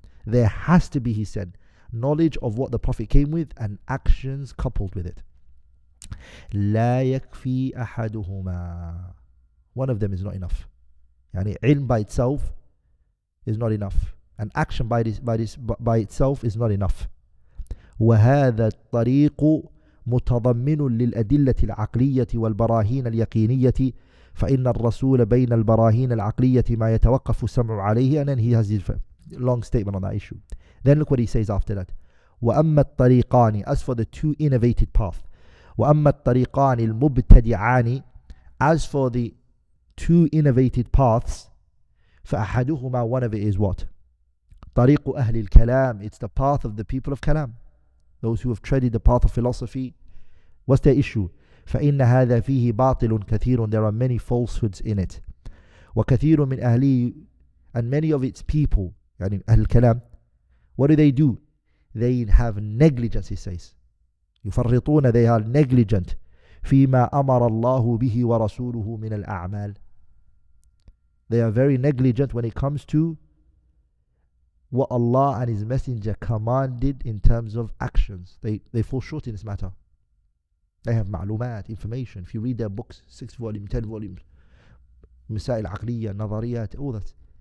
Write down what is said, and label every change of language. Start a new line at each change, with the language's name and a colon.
English: There has to be, he said, knowledge of what the Prophet came with and actions coupled with it.
Arabic: لَا يَكْفِي أَحَدُهُمَا.
English: One of them is not enough. Yani ilm by itself is not enough, and action by itself is not enough.
Arabic: وَهَذَا الطَّرِيقُ متضمن للأدلة العقلية والبراهين اليقينية فإن الرسول بين البراهين العقلية ما يتوقف السمع عليه.
English: And then he has his long statement on that issue. Then look what he says after that.
Arabic: وأما الطريقان,
English: as for the two innovated path,
Arabic: وأما الطريقان المبتدعان,
English: as for the two innovated paths,
Arabic: فأحدهما,
English: one of it is what?
Arabic: طريق أهل الكلام,
English: it's the path of the people of Kalam. Those who have treaded the path of philosophy. What's their issue?
Arabic: فإن هذا فيه باطل كثير,
English: there are many falsehoods in it.
Arabic: وكثير من أهله,
English: and many of its people,
Arabic: يعني أهل الكلام,
English: what do? They have negligence, he says.
Arabic: يفرطون,
English: they are negligent.
Arabic: فيما أمر الله به ورسوله من الأعمال.
English: They are very negligent when it comes to what Allah and His Messenger commanded in terms of actions. They fall short in this matter. They have ma'lumat, information. If you read their books, 6 volumes, 10 volumes, Masail Aqliya, Nadariyat, all that.